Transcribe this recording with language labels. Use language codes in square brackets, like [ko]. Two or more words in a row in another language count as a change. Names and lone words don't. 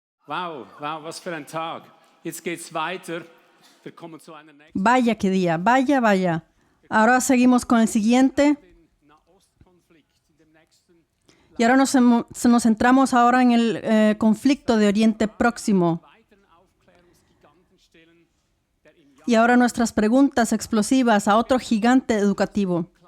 [de] Wow, was für ein Tag. Jetzt geht's weiter. Wir kommen zu einer nächsten. [es] Vaya qué día, vaya. Ahora seguimos con el siguiente. Y ahora nos centramos ahora en el conflicto de Oriente Próximo. Y ahora nuestras preguntas explosivas a otro gigante educativo.